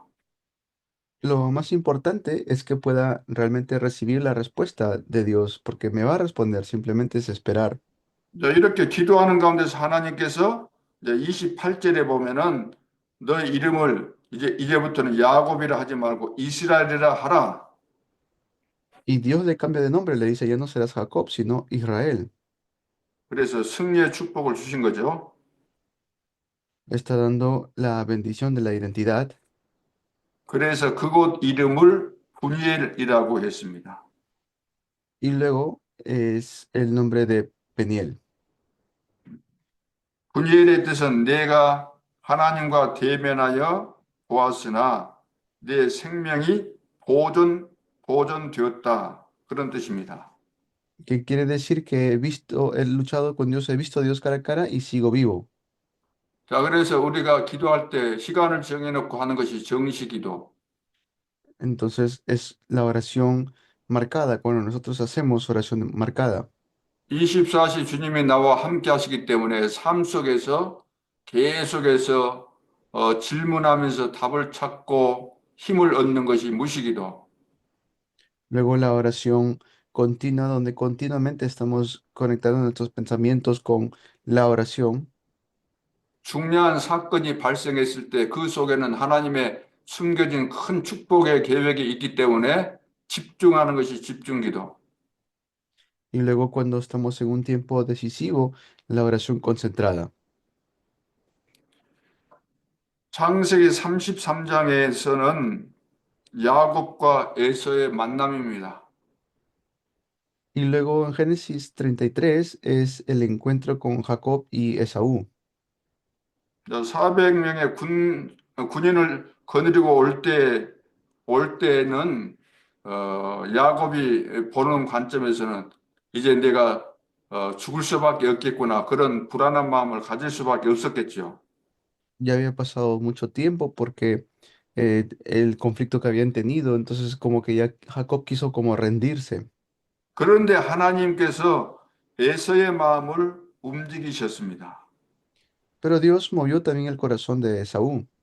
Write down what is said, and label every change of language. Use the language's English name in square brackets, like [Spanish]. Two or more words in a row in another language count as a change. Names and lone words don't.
[Spanish] Lo más importante es que pueda realmente recibir la respuesta de Dios, porque me va a responder, simplemente es esperar. [Korean] 자, 이렇게 기도하는 가운데서 하나님께서 이제 28절에 보면은 너의 이름을 이제부터는 야곱이라 하지 말고 이스라엘이라 하라. [Spanish] Y Dios le cambia de nombre, le dice, ya no serás Jacob, sino Israel. [Korean] 그래서 승리의 축복을 주신 거죠. [Spanish] Está dando la bendición de la identidad. [Korean] 그래서 그곳 이름을 분이엘이라고 했습니다. [Spanish] Y luego es el nombre de Peniel. [Korean] 분이엘의 뜻은 내가 하나님과 대면하여 보았으나 내 생명이 보존되었다. 그런 뜻입니다. [Spanish] Que quiere decir que he luchado con Dios, he visto a Dios cara a cara y sigo vivo. [Korean] 자, 그래서 우리가 기도할 때 시간을 정해놓고 하는 것이 정시기도. [Spanish] Entonces es la oración marcada, cuando nosotros hacemos oración marcada. [Korean] 24시 주님이 나와 함께 하시기 때문에 삶 속에서 계속해서 질문하면서 답을 찾고 힘을 얻는 것이 무시기도. [Spanish] Luego la oración continua, donde continuamente estamos conectando nuestros pensamientos con la oración. [Korean] 중요한 사건이 발생했을 때 그 속에는 하나님의 숨겨진 큰 축복의 계획이 있기 때문에 집중하는 것이 집중기도. [Spanish] Y luego cuando estamos en un tiempo decisivo, la oración concentrada. [Korean] 창세기 33장에서는 야곱과 에서의 만남입니다. [Spanish] Y luego en Génesis 33 es el encuentro con Jacob y Esaú. [Korean] 400명의 군인을 거느리고 올 때는 야곱이 보는 관점에서는 이제 내가 죽을 수밖에 없겠구나. 그런 불안한 마음을 가질 수밖에 없었겠죠. [Spanish] Ya había pasado mucho tiempo porque el conflicto que habían tenido, entonces como que ya Jacob quiso como rendirse. [Korean] 그런데 하나님께서 에서의 마음을 움직이셨습니다. [Spanish] Pero Dios movió también el corazón de Esaú.